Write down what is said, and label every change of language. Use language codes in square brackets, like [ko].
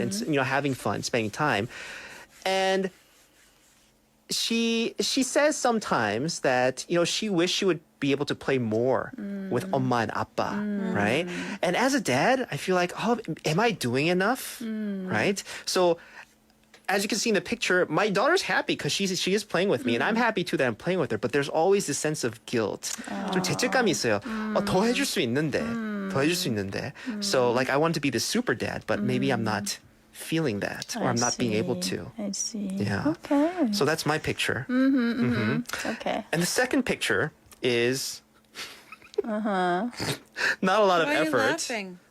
[en] And having fun, spending time, and she says sometimes that she wished she would be able to play more with 엄마 and 아빠, right? And as a dad, I feel like, oh, am I doing enough, right? So as you can see in the picture, my daughter's happy because she is playing with me, and I'm happy too that I'm playing with her. But there's always this sense of guilt. [ko] 좀 죄책감이 있어요. 더 해줄 수 있는데, 더 해줄 수 있는데. [en] So like I want to be the super dad, but maybe I'm not feeling that, or I'm not being able to. I see. Yeah. Okay. So that's my picture. Okay. And the second picture is not a lot of Why are you effort. laughing?